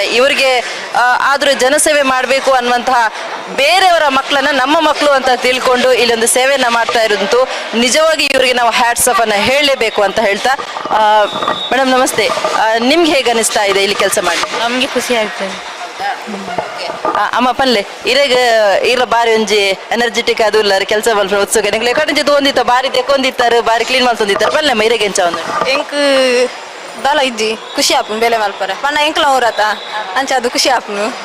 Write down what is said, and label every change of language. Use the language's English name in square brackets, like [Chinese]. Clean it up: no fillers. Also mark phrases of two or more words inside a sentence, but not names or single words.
[Kannada] ಇವರಿಗೆ ಆದರೂ ಜನಸೇವೆ ಮಾಡಬೇಕು ಅನ್ನುವಂತಹ ಬೇರೆಯವರ ಮಕ್ಕಳನ್ನ ನಮ್ಮ ಮಕ್ಕಳು ಅಂತ ತಿಳ್ಕೊಂಡು ಇಲ್ಲೊಂದು ಸೇವೆಯನ್ನ ಮಾಡ್ತಾ ಇರೋದು ನಿಜವಾಗಿ ಇವರಿಗೆ ನಾವು [English] hats off [Kannada] ಅನ್ನ ಹೇಳಲೇಬೇಕು ಅಂತ ಹೇಳ್ತಾ. ಮೇಡಮ್ ನಮಸ್ತೆ. ನಿಮ್ಗೆ ಹೇಗೆ ಅನಿಸ್ತಾ ಇದೆ ಇಲ್ಲಿ ಕೆಲಸ ಮಾಡಿ? ನಮಗೆ ಖುಷಿ ಆಗ್ತದೆ. [Tulu] ಅಮ್ಮ ಪಲ್ಲೆ ಇರ ಬಾರಿ ಒಂಜಿ ಎನರ್ಜೆಟಿಕ್ ಅದು ಇಲ್ಲ ಕೆಲಸ ಮಲ್ಪನ ಉತ್ಸುಕ ನಿಂಗೆ ಕಡಿಂಚೆ ತೊಂದಿತ್ತ ಬಾರಿ ತೆಕ್ಕೊಂದಿತ್ತಾರೆ, ಬಾರಿ ಕ್ಲೀನ್ ಮಾಡ್ತೊಂದಿತ್ತಾರೆ. ಪಲ್ಲೆ ಇರಗೆ ಎಂಚ ಒಂದು ಎಂಕ್ ದಲ ಇಜ್ಜಿ ಖುಷಿ ಆಪುನು ಬೇಲೆ ಮಲ್ಪರೆ ಪಣ್ಣ ಎಂಕ್ಲ ಊರತ ಅಂಚ ಅದು ಖುಷಿ ಆಪುನು.